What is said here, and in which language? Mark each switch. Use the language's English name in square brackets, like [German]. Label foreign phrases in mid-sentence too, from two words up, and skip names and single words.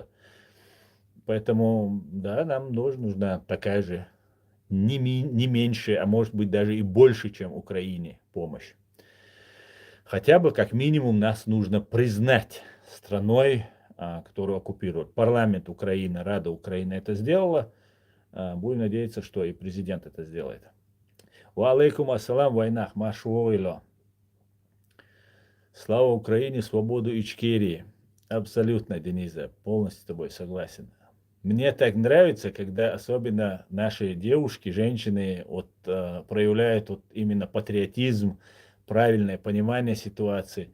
[Russian] Поэтому, да, нам нужна такая же, не меньше, а может быть даже и больше, чем Украине помощь. Хотя бы, как минимум, нас нужно признать страной, которую оккупируют. Парламент Украины, Рада Украины это сделала. Будем надеяться, что и президент это сделает. [Arabic] وعليكم السلام, [Chechen] войнах, машуойло. [Russian] Слава Украине, свободу Ичкерии. Абсолютно, Дениза, полностью с тобой согласен. Мне так нравится, когда особенно наши девушки, женщины проявляют именно патриотизм, правильное понимание ситуации.